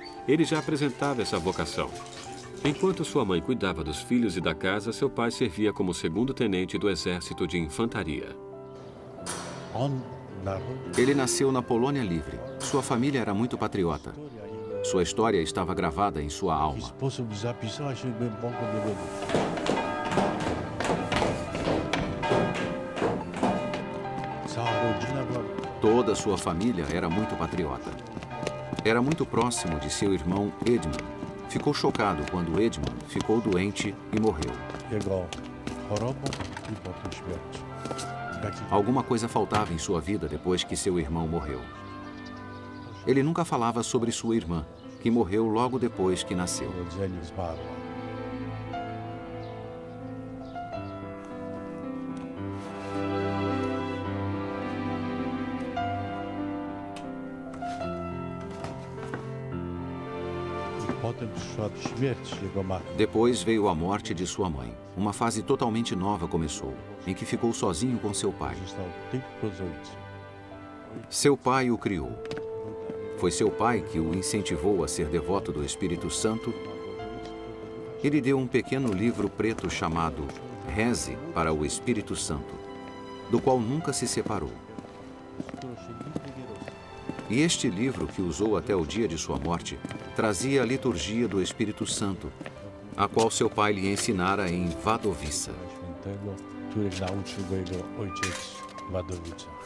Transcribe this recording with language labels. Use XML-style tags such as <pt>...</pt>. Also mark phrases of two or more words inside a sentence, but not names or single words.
<pt>Ele já apresentava essa vocação. Enquanto sua mãe cuidava dos filhos e da casa, seu pai servia como segundo-tenente do exército de infantaria. Ele nasceu na Polônia Livre. Sua família era muito patriota. Sua história estava gravada em sua</pt> <pl>W</pl> <pt>alma.</pt> <pl>sposób zapisała się głęboko do lodu. Cała rodzina była...</pl> <pt>Toda sua família era muito patriota. Era muito próximo de seu irmão Edmund. Ficou chocado quando Edmund ficou doente e morreu.</pt> <pl>Jego chorobą i potem śmiercią.</pl> <pt>Alguma coisa faltava em sua vida depois que seu irmão morreu. Ele nunca falava sobre sua irmã, que morreu logo depois que nasceu.</pt> <pl>Po urodzeniu zmarła. Potem przyszła śmierć jego matki.</pl> <pt>Depois veio a morte de sua mãe. Uma fase totalmente nova começou, em que ficou sozinho com seu pai.</pt> <pl>Został tylko z ojcem.</pl> <pt>Seu pai o criou. Foi seu pai que o incentivou a ser devoto do Espírito Santo. Ele deu um pequeno livro preto chamado Reze para o Espírito Santo, do qual nunca se separou. E este livro, que usou até o dia de sua morte, trazia a liturgia do Espírito Santo, a qual seu pai lhe ensinara em Wadowica.</pt> <pl>Świętego, których nauczył go jego ojciec Wadowica.</pl>